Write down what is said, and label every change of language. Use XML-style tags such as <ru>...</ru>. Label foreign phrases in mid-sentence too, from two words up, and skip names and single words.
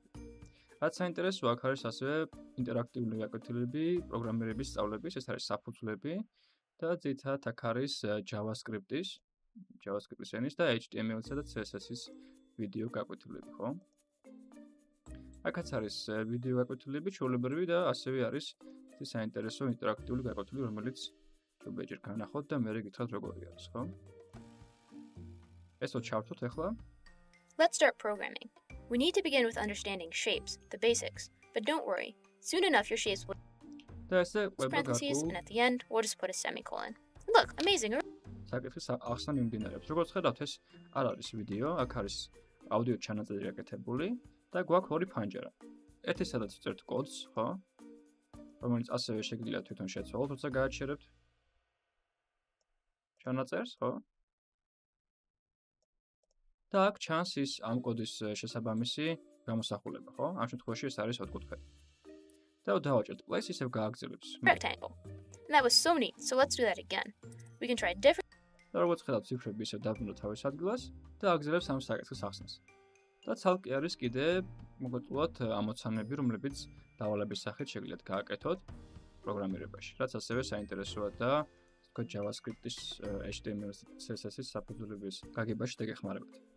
<ka>რაც საინტერესოა, აქ არის ასევე ინტერაქტიული გაკვეთილები, პროგრამირების სწავლების, ეს არის საფუძვლები და ძირითადად აქ არის JavaScript-ის ენის და HTML-ისა და CSS-ის ვიდეო გაკვეთილები, ხო? აქაც არის ვიდეო გაკვეთილები, ჩვეულებრივი და ასევე არის საინტერესო ინტერაქტიული გაკვეთილი, რომელიც შეიძლება ჯერ განახოთ და მერე გითხრათ როგორი არის, ხო? ესო ჩავთოთ ახლა.</ka> <en>Let's start programming. We need to begin with understanding shapes, the basics, but don't worry. Soon enough your shapes will</en> <ka>და ესე ყვება</ka> <en>parentheses and</en> <ka>გარკვეულ</ka> <en>at the end we'll just put a semicolon. Look, amazing.</en> <ka>საკითხის ახსნა მიმდინარეობს. როგორც ხედავთ, ეს არ არის ვიდეო, აქ არის აუდიო ჩანაწერი გაკეთებული და გვაქვს ორი ფანჯარა. ერთი სადაც ვწერთ კოდს, ხო? რომელიც ასევე შეგიძლიათ თვითონ შეცვალოთ, როცა გააჩერებთ ჩანაწერს, ხო? და აქ ჩანს ის ამ კოდის შესაბამისი გამოსახულება, ხო? ამ შემთხვევაში ეს არის ოთხკუთხედი. და დავაჭერთ place, ისევ გააგრძელებს.</ka> <en>Rectangle. And that was so neat. So let's do that again. We can try different</en> <ka>და როგორც ხედავთ, ციფრები ისევ დაბრუნდა თავის ადგილას და აგრძელებს ამ საკითხის ახსნას. და ცალკე არის კიდე მოგოწულად ამოცანები, რომლებიც დავალების სახით შეგიძლიათ გააკეთოთ პროგრამირებაში, რაც ასევე საინტერესოა და თქვა JavaScript-ის, HTML-ის, CSS-ის საფუძვლების გაგებაში დაგეხმარებათ.</ka>